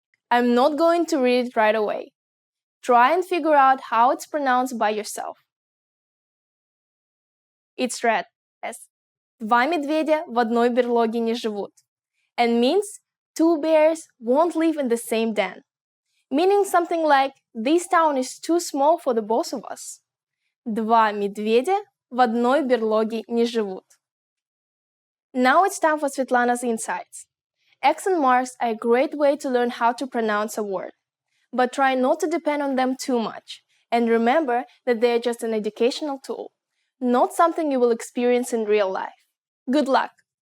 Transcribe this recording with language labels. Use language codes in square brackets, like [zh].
[en] I'm not going to read it right away. Try and figure out how it's pronounced by yourself. It's read as [ru] «Два медведя в одной берлоге не живут» [en] and means two bears won't live in the same den, meaning something like this town is too small for the both of us. [ru] Два медведя в одной берлоге не живут. [en] Now it's time for Svetlana's insights. Accent marks are a great way to learn how to pronounce a word, but try not to depend on them too much, and remember that they are just an educational tool, not something you will experience in real life. Good luck!